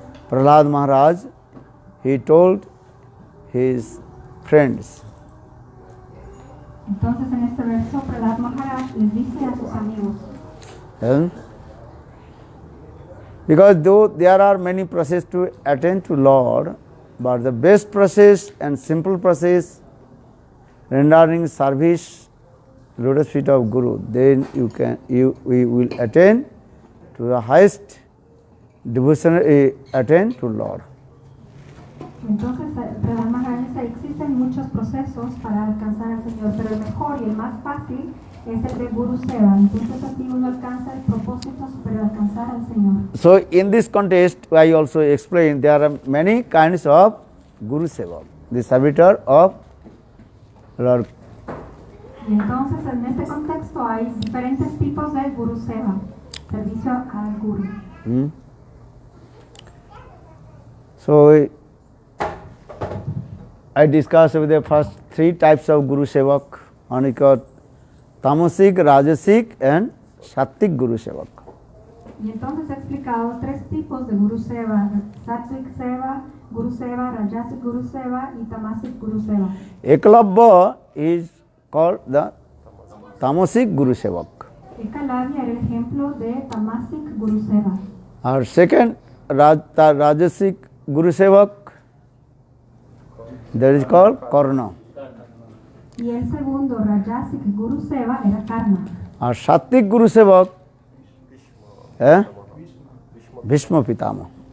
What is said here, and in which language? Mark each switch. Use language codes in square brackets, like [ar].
[en] Prahlad Maharaj, he told his friends. [es] Entonces en este verso Prahlad Maharaj les dice a sus amigos. [en] Because though there are many processes to attain to Lord, but the best process and simple process, rendering service, lotus feet of Guru, then we will attain to the highest devotion, attain to Lord. [es] Entonces, Pradhan Maharaj dice, existen muchos procesos para alcanzar al Señor, pero el mejor y el más fácil es el de Guru Seva. Entonces así uno alcanza el propósito para alcanzar al Señor. [en] So in this context, I also explain there are many kinds of Guru Seva, the servitor of Lord. [es] Y entonces en este contexto hay diferentes tipos de Guru Seva, servicio al Guru. [en] So I discussed with the first three types of Guru Sevak, Anikot, Tamasic, Rajasic and Sattik Guru Sevak. [es] Y entonces he explicado tres tipos de Guru Seva: Sattvic Seva, Guru Seva, Rajasic Guru Seva y Tamasic Guru Seva. [en] Eklavya is called the Tamasic Guru Sevak. [es] Ekalavya era el ejemplo de Tamasic Guru Seva. [en] Our second Rajasic Guru Sevak, that is called Karna. [es] Y el segundo Rajasic Guru Seva era Karna. [en] Our Sattik Guru Sevak, Bhishma Pitama.